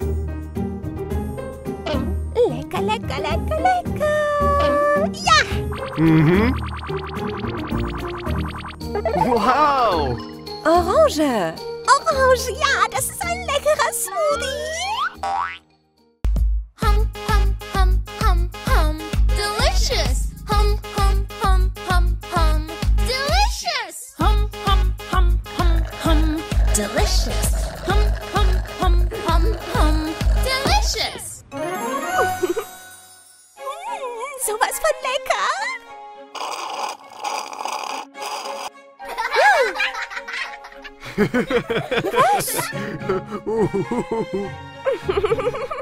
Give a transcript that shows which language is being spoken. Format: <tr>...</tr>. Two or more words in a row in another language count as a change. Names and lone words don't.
<de>Lecker, lecker, lecker, lecker. Ja. Mhm. Wow. Orange. Orange, ja, das ist ein leckerer Smoothie. Hum, hum, hum, hum, hum. Delicious. Hum, hum, hum, hum, hum. Delicious. Hum, hum, hum, hum, hum. Delicious. Hum, hum, hum, hum, hum.</de> <en>Delicious.</en> <de>Sowas von lecker. Was?</de>